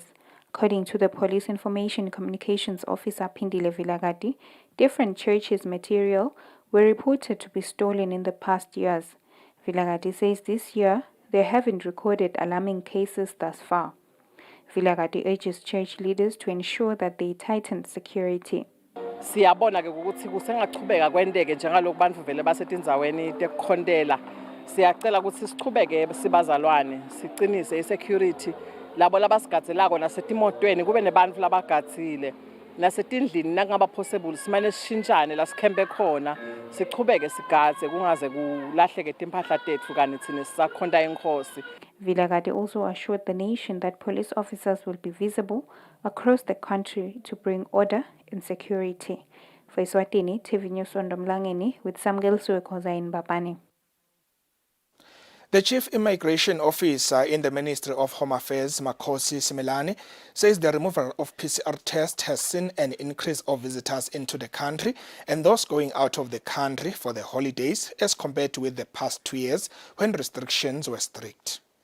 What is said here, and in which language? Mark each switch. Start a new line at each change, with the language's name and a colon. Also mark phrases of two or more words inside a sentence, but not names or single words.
English: According to the Police Information Communications Officer Pindile Vilagati, different churches' material were reported to be stolen in the past years. Vilagati says this year they haven't recorded alarming cases thus far. Vilagati urges church leaders to ensure that they tighten security.
Swati: Siyabona ke ukuthi kusengachubeka kwendeke njengalokho bantu vele basetindzaweni tekukhontela. Siyacela ukuthi sichubeke sibazalwane, siqinise isecurity labo labasigadzelako nasetimotweni kube nebantfu labagatsile. Nasetindlini nakungaba possible simane sishintshane la sikhembe khona sichubeke sigadze kungaze kulahleke timpahla tethu kani thina sisakhonta inkosi.
English: Vilagati also assured the nation that police officers will be visible across the country to bring order and security. For Eswatini TV News Ondomlangeni with Samgel Suekoza in Mbabane. The Chief Immigration Officer in the Ministry of Home Affairs, Makhosi Simelane, says the removal of PCR tests has seen an increase of visitors into the country and those going out of the country for the holidays as compared to with the past 2 years when restrictions were strict.